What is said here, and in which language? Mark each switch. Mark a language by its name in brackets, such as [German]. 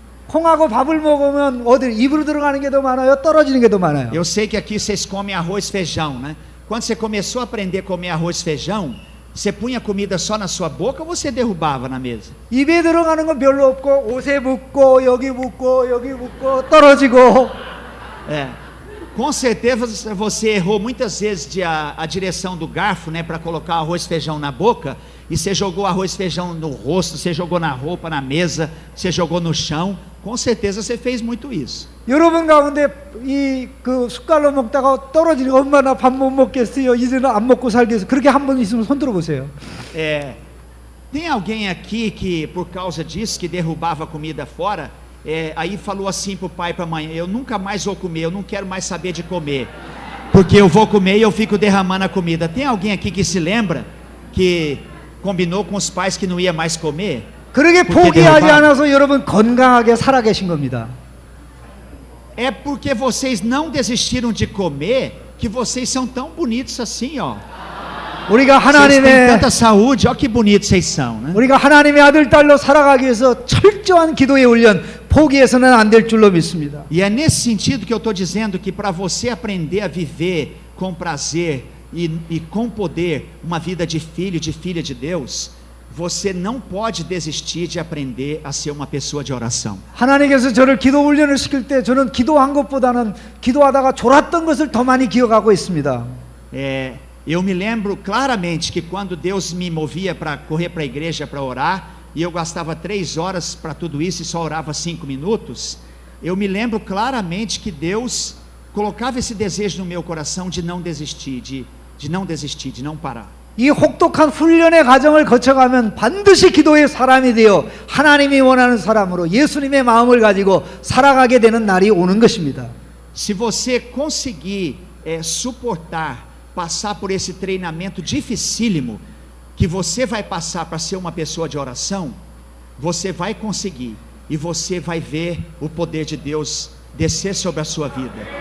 [Korean] 콩하고 밥을 먹으면 어디 입으로 들어가는 게 더 많아요? 떨어지는 게 더 많아요? [Portuguese] Eu sei que aqui vocês comem arroz e feijão, né? Quando você começou a aprender a comer arroz e feijão, você punha comida só na sua boca ou você derrubava na mesa? [Korean] 입에 들어가는 건 별로 없고 옷에 묻고 여기 묻고 떨어지고. [Portuguese] Com certeza você errou muitas vezes a direção do garfo, né, para colocar arroz e feijão na boca, e você jogou arroz e feijão no rosto, você jogou na roupa, na mesa, você jogou no chão. Com certeza você fez muito isso. [Korean] 여러분 가운데 그 숟갈로 먹다가 떨어지는 거 엄마 나 밥 못 먹겠어요. 이제는 안 먹고 살겠어요. 그렇게 한 번 있으면 손 들어 보세요. [Portuguese] Tem alguém aqui que por causa disso que derrubava a comida fora, aí falou assim pro pai e pra mãe, eu nunca mais vou comer, eu não quero mais saber de comer, porque eu vou comer e eu fico derramando a comida. Tem alguém aqui que se lembra que combinou com os pais que não ia mais comer? [Korean] 그렇게 포기하지 않아서 여러분 건강하게 살아 계신 겁니다. [Portuguese] É porque vocês não desistiram de comer que vocês são tão bonitos assim, ó. [Korean] 우리가 [Portuguese] Vocês têm [Korean] 하나님의 [Portuguese] tanta saúde, ó que bonitos vocês são, né? [Korean] 우리가 하나님의 아들 딸로 살아가기 위해서 철저한 기도의 훈련 포기해서는 안 될 줄로 믿습니다. [Portuguese] E é nesse sentido que eu estou dizendo que para você aprender a viver com prazer e com poder uma vida de filho, de filha de Deus, você não pode desistir de aprender a ser uma pessoa de oração. [Korean] 하나님께서 저를 기도 훈련을 시킬 때 저는 기도한 것보다는 기도하다가 졸았던 것을 더 많이 기억하고 있습니다. [Portuguese] Eu me lembro claramente que quando Deus me movia para correr para a igreja para orar, e eu gastava 3 horas para tudo isso e só orava 5 minutos, eu me lembro claramente que Deus colocava esse desejo no meu coração de não desistir, de não desistir, de não parar. [Korean] 이 혹독한 훈련의 과정을 거쳐가면 반드시 기도의 사람이 되어 하나님이 원하는 사람으로 예수님의 마음을 가지고 살아가게 되는 날이 오는 것입니다. [Portuguese] Se você conseguir suportar, passar por esse treinamento dificílimo que você vai passar para ser uma pessoa de oração, você vai conseguir e você vai ver o poder de Deus descer sobre a sua vida.